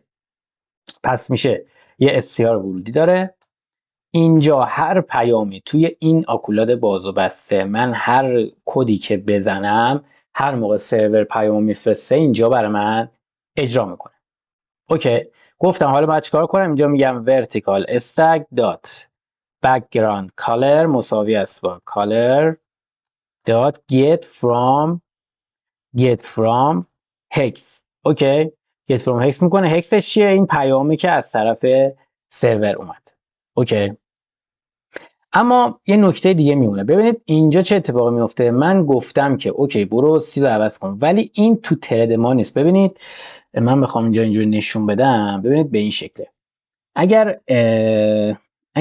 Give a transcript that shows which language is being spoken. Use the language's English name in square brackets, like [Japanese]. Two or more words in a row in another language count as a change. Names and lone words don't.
[Persian] پس میشه یه استیار ورودی داره. اینجا هر پیامی توی این آکولاد باز و بسته من هر کدی که بزنم هر موقع سرور پیام میفرسته اینجا برای من اجرا میکنه. اوکی. گفتم حالا باید چیکار کنم؟ اینجا میگم [English] vertical stack dot background color [Persian] مساوی است با [English] color dot get from hex. [Persian] اوکی. [English] get from hex [Persian] میکنه. هکسش چیه؟ این پیامی که از طرف سرور اومد. اوکی. اما یه نکته دیگه میمونه. ببینید اینجا چه اتفاقی میفته. من گفتم که اوکی برو سیل رو عوض کن، ولی این تو ترد ما نیست. ببینید من بخوام اینجا اینجوری نشون بدم، ببینید به این شکله.